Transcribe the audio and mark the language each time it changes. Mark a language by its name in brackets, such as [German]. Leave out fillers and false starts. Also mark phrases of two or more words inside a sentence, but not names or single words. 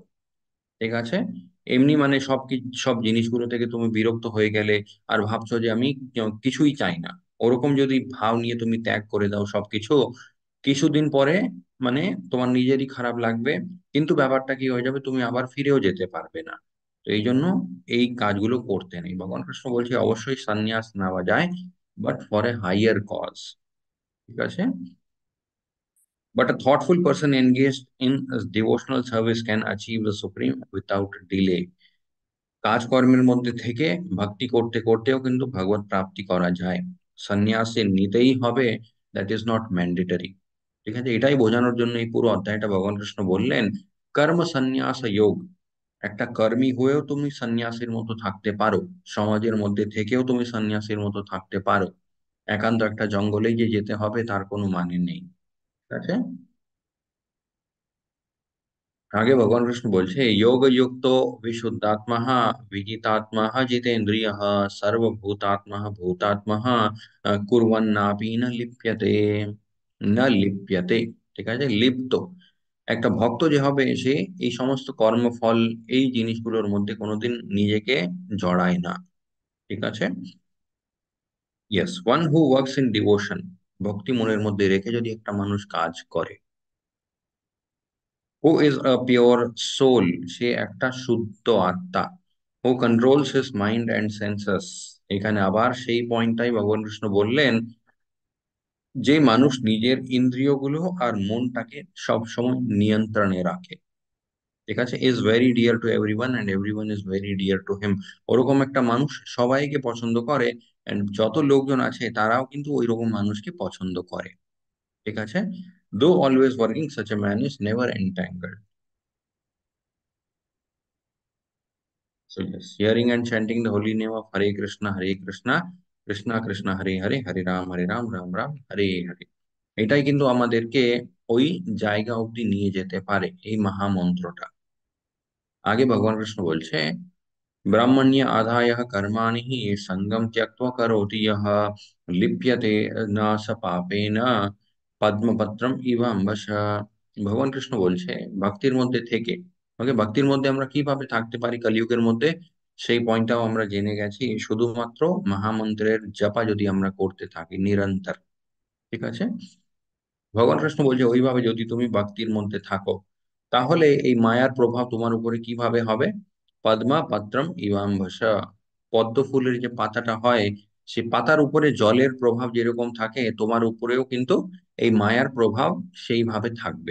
[Bangla] ঠিক আছে, এমনি মানে সব জিনিসগুলো থেকে তুমি বিরক্ত হয়ে গেলে আর ভাবছো যে আমি কিছুই চাই না, ওরকম যদি ভাব নিয়ে তুমি ত্যাগ করে দাও সবকিছু, কিছুদিন পরে মানে তোমার নিজেরই খারাপ লাগবে, কিন্তু ব্যাপারটা কি হয়ে যাবে, তুমি আবার ফিরেও যেতে পারবে না। তো এই জন্য এই কাজগুলো করতে নেই। ভগবান কৃষ্ণ বলছে অবশ্যই সন্ন্যাস নেওয়া যায়, [English] but for a higher cause. [Bangla] ঠিক আছে, [English] but a thoughtful person engaged in devotional service can achieve the supreme without delay। [Bangla] কাজকর্মের মধ্যে থেকে ভক্তি করতে করতেও কিন্তু ভগবত প্রাপ্তি করা যায়। সন্ন্যাসে নিতেই হবে, [English] that is not mandatory. [Bangla] ঠিক আছে, এটাই বোঝানোর জন্য এই পুরো অধ্যায়টা ভগবান কৃষ্ণ বললেন কর্ম সন্ন্যাস যোগ। একটা কর্মী হয়েও তুমি সন্ন্যাসীর মতো থাকতে পারো, সমাজের মধ্যে থেকেও তুমি সন্ন্যাসীর মতো থাকতে পারো, একান্ত একটা জঙ্গলেই যে যেতে হবে তার কোনো মানে নেই। ঠিক আছে, আগে ভগবান কৃষ্ণ বলছে [Sanskrit] योग युक्तो विशुद्धात्मा विजितात्मा जितेन्द्रिय सर्वभूतात्मा भूतात्मा कुर्वन्नापि न लिप्यते, না লিপ্যতে। [Bangla] ঠিক আছে, লিপ্ত একটা ভক্ত যে হবে সে এই সমস্ত কর্মফল, এই জিনিসগুলোর মধ্যে কোনোদিন নিজেকে জড়ায় না। [English] ঠিক আছে, yes, one who works in devotion, [Bangla] ভক্তি মনের মধ্যে রেখে যদি একটা মানুষ কাজ করে, [English] who is a pure soul, [Bangla] সে একটা শুদ্ধ আত্মা, [English] who controls his mind and senses. [Bangla] এখানে আবার সেই পয়েন্টটাই ভগবান কৃষ্ণ বললেন, যে মানুষ নিজের ইন্দ্রিয়গুলো আর মনটাকে সব সময় নিয়ন্ত্রণে রাখে। ঠিক আছে, [English] is very dear to everyone and everyone is very dear to him. [Bangla] ওরকম একটা মানুষ সবাইকে পছন্দ করে, এন্ড যত লোকজন আছে তারাও কিন্তু ওই রকম মানুষকে পছন্দ করে। ঠিক আছে, [English] though always working such a man is never entangled. So yes, hearing and chanting the holy name of Hare Krishna, Krishna Krishna Hare Hare, Hare Ram, Ram Ram Hare Hare, [Bangla] এটাই কিন্তু আমাদেরকে ওই জায়গা অব্দি নিয়ে যেতে পারে, এই মহামন্ত্রটা। আগে ভগবান কৃষ্ণ বলছে [Sanskrit] ब्राह्मण्य आदाय कर्माणि हि संगम त्यक्त्वा करोति यः लिप्यते न स पापेन পদ্মপত্রম ইব অম্বস। [Bangla] ভগবান কৃষ্ণ বলছে ভক্তির মধ্যে থেকে, ওকে, ভক্তির মধ্যে আমরা কিভাবে থাকতে পারি কলিযুগের মধ্যে, সেই পয়েন্টটাও আমরা জেনে গেছি, শুধুমাত্র মহামন্ত্রের জপা যদি আমরা করতে থাকি নিরন্তর। ঠিক আছে, ভগবান কৃষ্ণ বলছে ওইভাবে যদি তুমি ভক্তির মধ্যে থাকো, তাহলে এই মায়ার প্রভাব তোমার উপরে কিভাবে হবে, [Sanskrit] পদ্মা পত্রম ইবাম্বসা, [Bangla] পদ্ম ফুলের যে পাতাটা হয়, সেই পাতার উপরে জলের প্রভাব যেরকম থাকে তোমার উপরেও কিন্তু এই মায়ার প্রভাব সেইভাবে থাকবে।